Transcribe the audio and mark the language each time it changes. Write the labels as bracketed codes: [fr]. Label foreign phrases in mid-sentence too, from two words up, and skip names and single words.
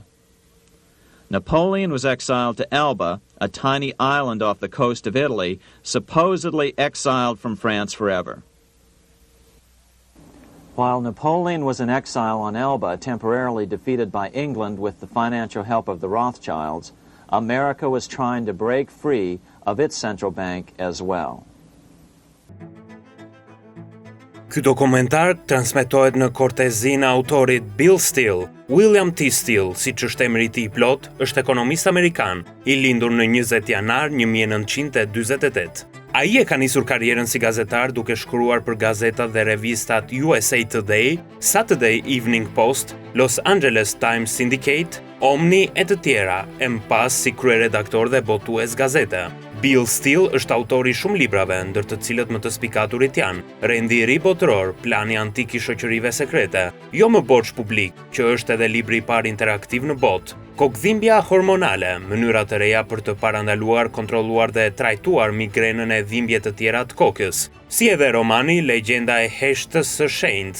[en] Napoleon was exiled to Elba, a tiny island off the coast of Italy, supposedly exiled from France forever. While Napoleon was in exile on Elba, temporarily defeated by England with the financial help of the Rothschilds, America was trying to break free of its central bank as well. [sq] Ky dokumentar transmetohet në kortezinë e autorit Bill Steele. William T. Steele, siç është emri i tij plot, është ekonomist amerikan, i lindur në 20 janar 1948. Ai e ka nisur karrierën si gazetar duke shkruar për gazetat dhe revistat USA Today, Saturday Evening Post, Los Angeles Times Syndicate, Omni e të tjera, e më pas si kryeredaktor dhe botues gazete. Bill Steele është autori shumë librave, ndër të cilët më të spikaturit janë Rendi i ri botëror, Plani antik i shoqërive sekrete, Jo më borxh publik, që është edhe libri i parë interaktiv në botë, Kokdhimbja hormonale, mënyra të reja për të parandaluar, kontrolluar dhe trajtuar migrenën e dhimbje të tjera të kokës, si edhe romani Legjenda e heshtës së shenjtë.